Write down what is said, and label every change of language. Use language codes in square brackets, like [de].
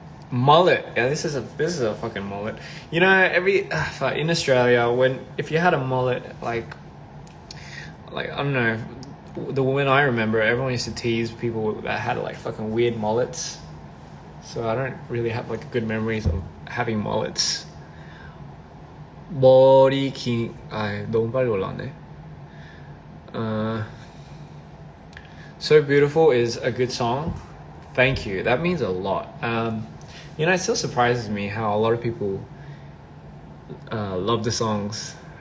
[en] Mullet. Yeah, this is a fucking mullet. You know, in Australia, if you had a mullet, like I don't know, when I remember, everyone used to tease people that had like fucking weird mullets. So I don't really have like good memories of having mullets. [ko] 머리 긴, 너무 빨리 올라왔네. [en] So Beautiful is a good song. Thank you. That means a lot. You know, it still surprises me how a lot of people love the songs.